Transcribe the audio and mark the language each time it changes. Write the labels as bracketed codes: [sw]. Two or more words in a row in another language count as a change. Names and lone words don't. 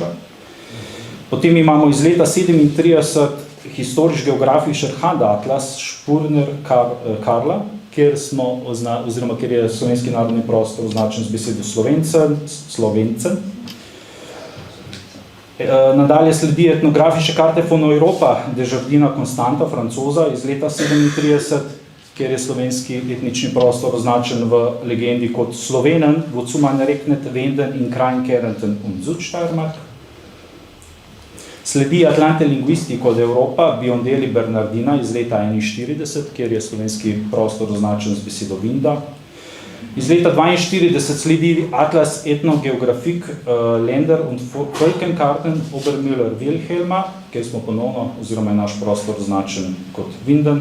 [sl] Potem imamo iz leta 37 historisch-geografischer Handatlas Spurner Karla, kjer je slovenski narodni prostor označen z besedo Slovencen. Nadalje sledi etnografische Karte von Europa Desjardina Constanta, Francoza iz leta 37, kjer je slovenski etnični prostor označen v legendi kot Slovenen, [de] wozu man rechnet Wenden in Krajnkerenten und Südsteiermark. [sl] Sledi Atlante Linguistico od Europa, Biondelli Bernardina iz leta 41, kjer je slovenski prostor označen z besedo Winda. Iz leta 42 sledi Atlas Ethnogeografik Länder und Völkenkarten Obermüller-Wilhelma, kjer smo ponovno, oziroma je naš prostor označen kot Winden.